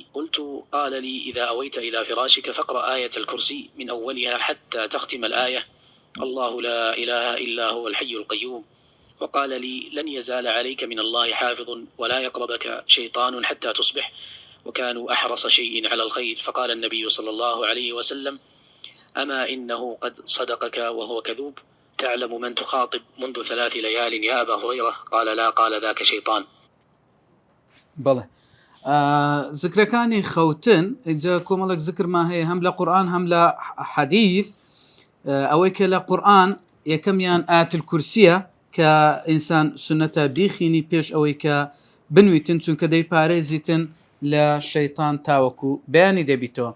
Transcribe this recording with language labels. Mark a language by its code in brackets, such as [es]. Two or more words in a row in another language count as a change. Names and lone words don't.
[ar] قلت: قال لي: إذا أويت إلى فراشك فاقرأ آية الكرسي من أولها حتى تختم الآية، الله لا إله إلا هو الحي القيوم، وقال لي: لن يزال عليك من الله حافظ، ولا يقربك شيطان حتى تصبح. وكانوا أحرص شيء على الخير. فقال النبي صلى الله عليه وسلم: أما إنه قد صدقك وهو كذوب، تعلم من تخاطب منذ 3 ليال يا أبا هريرة؟ قال: لا. قال: ذاك شيطان. [ckb] بەڵێ. ذکرەکانی خەوتن ئجا کۆمەڵک ذکرمان هەیە، هەم لە قورئان هەم لە حەدیث. ئەوەی کە لە قورئان یەکەمیان ئایەتول کورسیە کە ئینسان سنەتە بیخینی پێش ئەوەی کە بنویتن، چونکە دەیپارێزیتن لە شەیطان تاوەکو بەیانی دەبیتەوە.